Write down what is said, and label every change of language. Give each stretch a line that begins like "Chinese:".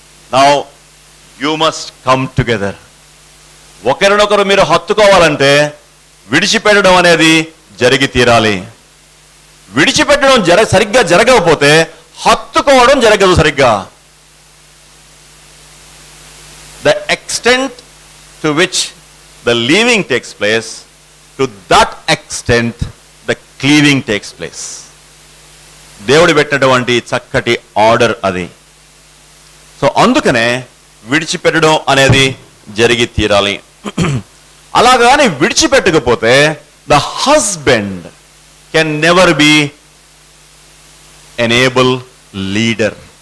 English: Now you must come together.
Telugu: ఒకరినొకరు మీరు హత్తుకోవాలంటే విడిచిపెట్టడం అనేది జరిగి తీరాలి. విడిచిపెట్టడం సరిగ్గా జరగకపోతే హత్తుకోవడం జరగదు సరిగ్గా.
English: The extent to which the leaving takes place, to that extent the cleaving takes place.
Telugu: దేవుడు పెట్టినటువంటి చక్కటి ఆర్డర్ అది. సో అందుకనే విడిచిపెట్టడం అనేది జరిగి తీరాలి. అలాగాని విడిచిపెట్టకపోతే
English: The husband can never be an able leader.